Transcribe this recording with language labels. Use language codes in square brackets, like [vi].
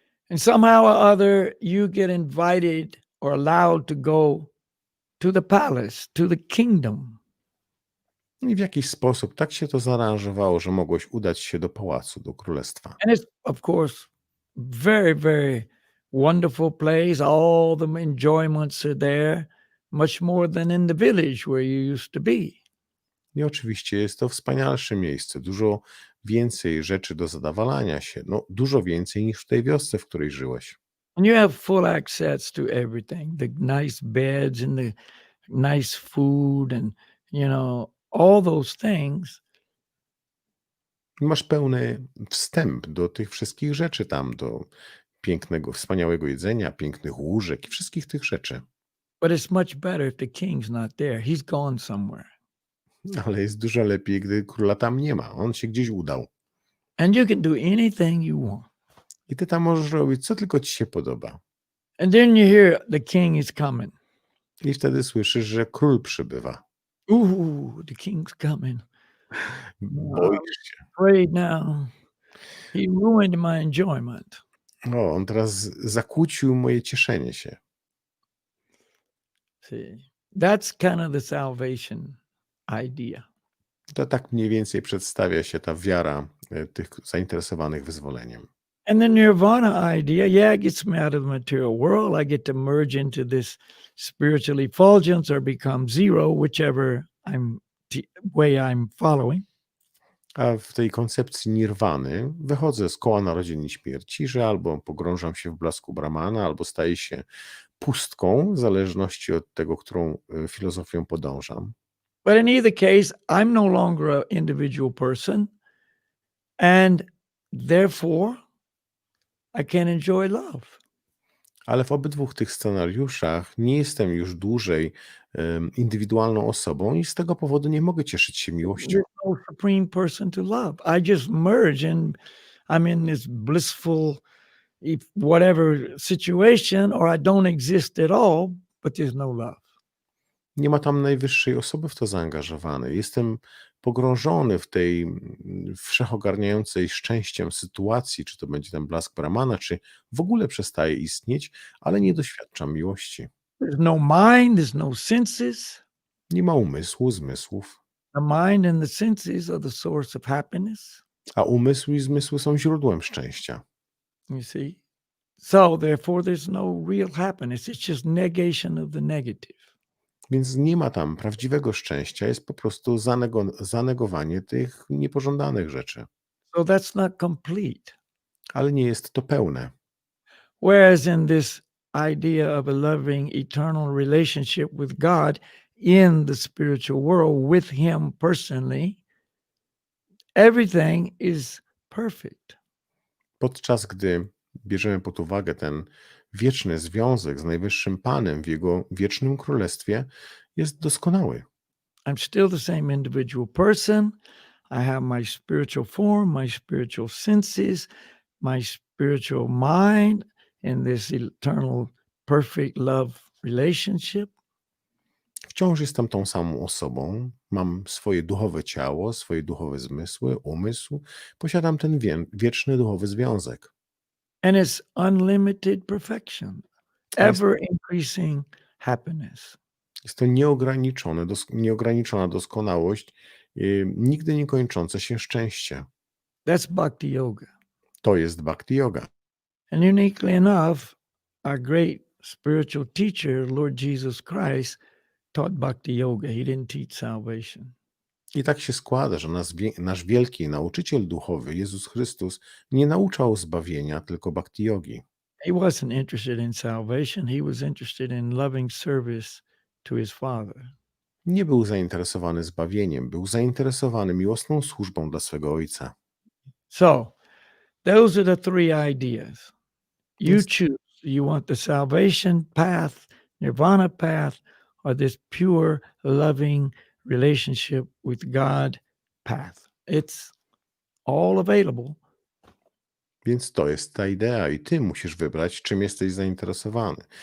[en] And somehow or other, you get invited or allowed to go to the palace, to the kingdom. [pl] I w jakiś sposób tak się to zaaranżowało, że mogłeś udać się do pałacu, do królestwa. [en] And it's, of course, very, very wonderful place. All the enjoyments are there, much more than in the village where you used to be. [pl] I oczywiście jest to wspanialsze miejsce, dużo więcej rzeczy do zadowalania się, no dużo więcej niż w tej wiosce, w której żyłeś. [en] And you have full access to everything, the nice beds and the nice food and, all those things. [pl] Masz pełny wstęp do tych wszystkich rzeczy tam, do pięknego, wspaniałego jedzenia, pięknych łóżek i wszystkich tych rzeczy. [en] But it's much better if the king's not there. He's gone somewhere. [pl] Ale jest dużo lepiej, gdy króla tam nie ma. On się gdzieś udał. [en] And you can do anything you want. [pl] I ty tam możesz robić, co tylko ci się podoba. [en] And then you hear the king is coming. [pl] I wtedy słyszysz, że król przybywa. [en] Ooh, the king's coming. [pl] Boisz się. [en] Afraid now. He ruined my enjoyment. [pl] O, on teraz zakłócił moje cieszenie się. [en] See, that's kind of the salvation idea. [pl] To tak mniej więcej przedstawia się ta wiara tych zainteresowanych wyzwoleniem. [en] And the Nirwana idea, it gets me out of the material world. I get to merge into this spiritual effulgence or become zero, whichever way I'm following. [pl] A w tej koncepcji nirwany wychodzę z koła narodzin i śmierci, że albo pogrążam się w blasku Brahmana, albo staję się pustką, w zależności od tego, którą filozofią podążam. [en] But in either case, I'm no longer an individual person, and therefore I can enjoy love. [pl] Ale w obydwu tych scenariuszach nie jestem już dłużej indywidualną osobą i z tego powodu nie mogę cieszyć się miłością. [en] There's no supreme person to love. I just merge and I'm in this blissful whatever situation, or I don't exist at all, but there's no love. [pl] Nie ma tam najwyższej osoby w to zaangażowanej. Jestem pogrążony w tej wszechogarniającej szczęściem sytuacji, czy to będzie ten blask Brahmana, czy w ogóle przestaje istnieć, ale nie doświadczam miłości. [en] There's no mind, there's no senses. [pl] Nie ma umysłu, zmysłów, [en] The mind and the senses are the source of happiness. [pl] a umysł i zmysły są źródłem szczęścia. [en] You see? So therefore there's no real happiness. It's just negation of the negative. [pl] Więc nie ma tam prawdziwego szczęścia, jest po prostu zanegowanie tych niepożądanych rzeczy. [en] So that's not complete. [pl] Ale nie jest to pełne. [en] Whereas in this idea of a loving eternal relationship with God in the spiritual world with him personally, everything is perfect. [pl] Podczas gdy bierzemy pod uwagę ten wieczny związek z Najwyższym Panem w Jego wiecznym królestwie, jest doskonały. [en] I'm still the same individual person. I have my spiritual form, my spiritual senses, my spiritual mind in this eternal, perfect love relationship. [pl] wciąż jestem tą samą osobą, mam swoje duchowe ciało, swoje duchowe zmysły, umysł, posiadam ten wieczny duchowy związek. [en] and it's unlimited perfection, [pl] A jest, [en] ever increasing happiness. [pl] jest to nieograniczona doskonałość, nigdy nie kończące się szczęście. [en] That's bhakti yoga. [pl] To jest bhakti yoga. [en] And uniquely enough, our great spiritual teacher, Lord Jesus Christ, taught bhakti yoga. He didn't teach salvation. [pl] I tak się składa, że nasz wielki nauczyciel duchowy, Jezus Chrystus, nie nauczał zbawienia, tylko bhakti yogi. [en] He wasn't interested in salvation. He was interested in loving service to his Father. [pl] Nie był zainteresowany zbawieniem, był zainteresowany miłosną służbą dla swego Ojca. [en] So, those are the three ideas. You Yes. choose. You want the salvation path, nirvana path, or this pure, loving relationship with God path. It's all available. [pl] Więc to jest ta idea i ty musisz wybrać, czym jesteś zainteresowany.